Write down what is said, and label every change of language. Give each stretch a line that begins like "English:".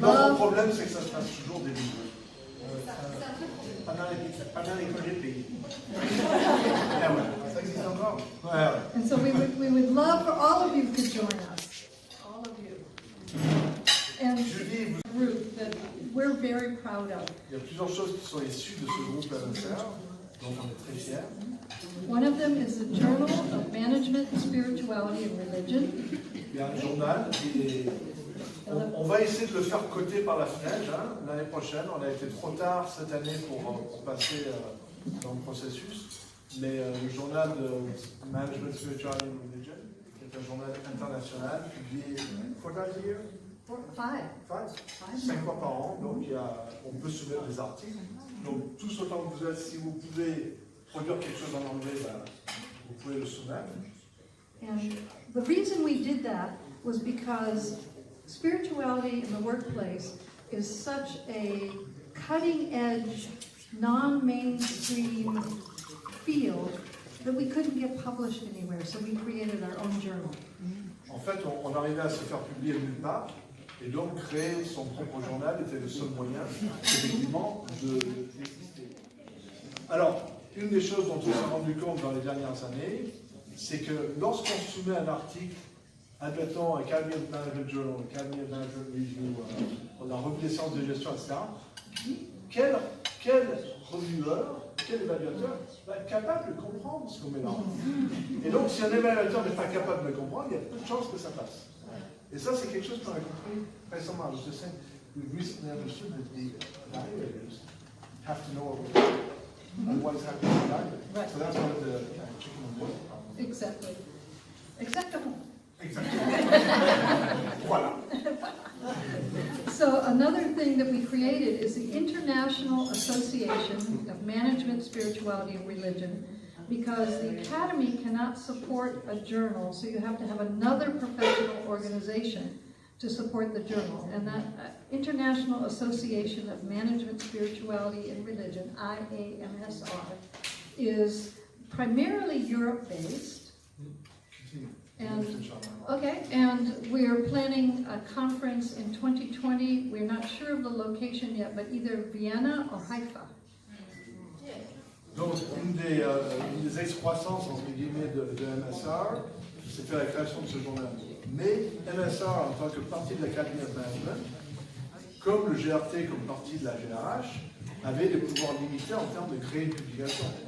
French: Notre problème, c'est que ça se passe toujours des livres. Pendant les congés de pays. Ah ouais, ça existe encore. Ouais, ouais.
English: And so we would love for all of you to join us. All of you. And Julie, a group that we're very proud of.
French: il y a plusieurs choses qui sont issues de ce groupe MSR, dont on est très fiers.
English: One of them is the Journal of Management, Spirituality and Religion.
French: Il y a un journal qui est... On va essayer de le faire coter par la FNEJ l'année prochaine. On a été trop tard cette année pour passer dans le processus. Mais le journal de Management, Spirituality and Religion est un journal international publié
English: 4 times a year?
French: 5 fois par an. Donc on peut soumettre des articles. Donc tous autant que vous êtes, si vous pouvez produire quelque chose en anglais, vous pouvez le soumettre.
English: And the reason we did that was because spirituality in the workplace is such a cutting-edge, non-mainstream field that we couldn't get published anywhere, so we created our own journal.
French: En fait, on arrivait à se faire publier nulle part, et donc créer son propre journal était le seul moyen, effectivement, d'exister. Alors, une des choses dont on s'est rendu compte dans les dernières années, c'est que lorsqu'on soumet un article, admettons Academy of Management Journal, Academy of Management Review, on a revue des sciences de gestion, etc., quel revieweur, quel évaluateur va être capable de comprendre ce qu'on met là? Et donc, si un évaluateur n'est pas capable de le comprendre, il y a peu de chances que ça passe. Et ça, c'est quelque chose qu'on a compris récemment. Je sais,
English: we've recently understood that the evaluators have to know what we're doing. Otherwise, how can we evaluate? Right. So that's one of the chicken and egg problems. Exactly. Exactly.
French: Voilà.
English: So another thing that we created is the International Association of Management, Spirituality, and Religion, because the Academy cannot support a journal, so you have to have another professional organization to support the journal. And that International Association of Management, Spirituality, and Religion, IAMSR, is primarily Europe-based. And we're planning a conference in 2020 believe, we're not sure of the location yet, but either Vienna or Haifa.
French: Donc, une des excroissances, entre guillemets, de MSR, c'était la création de ce journal. Mais MSR, en tant que partie de l'Academy of Management, comme le GRT comme partie de la GRH, avait des pouvoirs limités en termes de créer une publication.